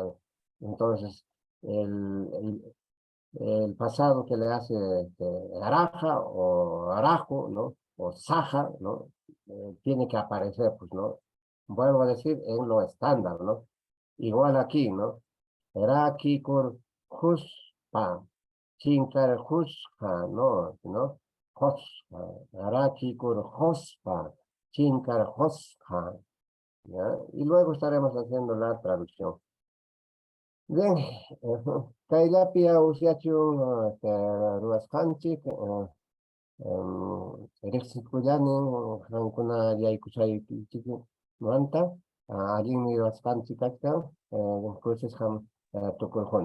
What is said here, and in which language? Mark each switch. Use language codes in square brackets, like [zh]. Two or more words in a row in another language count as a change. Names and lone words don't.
[es] Entonces, el pasado que le hace araja o arajo, ¿no? O saja, ¿no? Tiene que aparecer, pues, ¿no? Vuelvo a decir, en lo estándar, ¿no? Igual aquí, ¿no? [qu] Raki kur huspa, chinkar huspa, ¿no? Hospa, raki kur hospa, chinkar hospa, [es] ¿ya? Y luego estaremos haciendo la traducción. Bien, [qu] kaylapia usiachun ruwasqanchik riqsikullanin qankuna yaykusaykichikmanta allinmi ruwasqanchik kachkan kursisqam tukurquni.